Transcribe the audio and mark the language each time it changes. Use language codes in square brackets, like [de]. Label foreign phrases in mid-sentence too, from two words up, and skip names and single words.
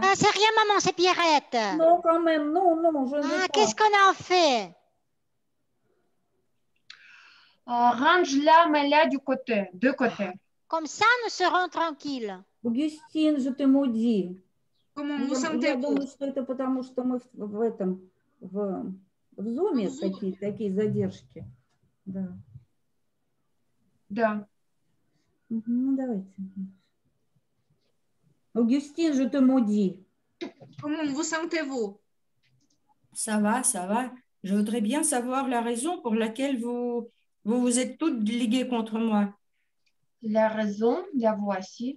[fr] Ah, c'est rien, maman, c'est Pierrette. Non, quand même, non, je ne veux Ah, pas. qu'est-ce qu'on en fait? Range-la, mets-la de côté. Comme ça, nous serons tranquilles. Augustine, je te maudis. Comment vous [ru] Я [fr] sentez-vous? [ru] думаю, что это потому, что мы в зуме такие задержки. Да. Да. Ну, давайте. [fr] Augustine, je te maudis. Comment vous sentez-vous? Ça va, ça va. Je voudrais bien savoir la raison pour laquelle vous êtes toutes liguées contre moi. La raison, la voici.